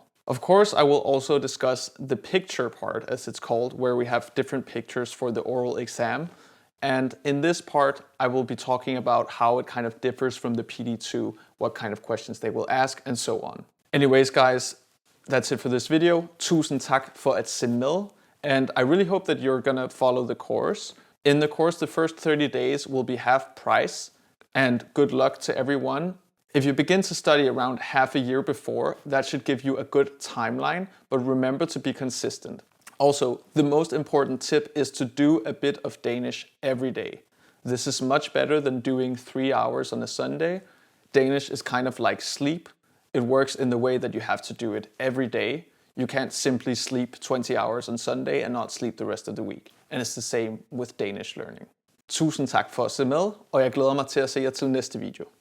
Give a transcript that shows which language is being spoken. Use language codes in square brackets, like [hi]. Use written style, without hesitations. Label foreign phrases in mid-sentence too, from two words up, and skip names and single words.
[en] Of course, I will also discuss the picture part, as it's called, where we have different pictures for the oral exam. And in this part, I will be talking about how it kind of differs from the PD2, what kind of questions they will ask, and so on. Anyways, guys, that's it for this video. [da] Tusind tak for at se med, [en] and I really hope that you're gonna follow the course. In the course, the first 30 days will be half price, and good luck to everyone. If you begin to study around half a year before, that should give you a good timeline, but remember to be consistent. Also, the most important tip is to do a bit of Danish every day. This is much better than doing 3 hours on a Sunday. Danish is kind of like sleep. It works in the way that you have to do it every day. You can't simply sleep 20 hours on Sunday and not sleep the rest of the week. And it's the same with Danish learning. [da] Tusind tak for at se med, og jeg glæder mig til at se jer til næste video.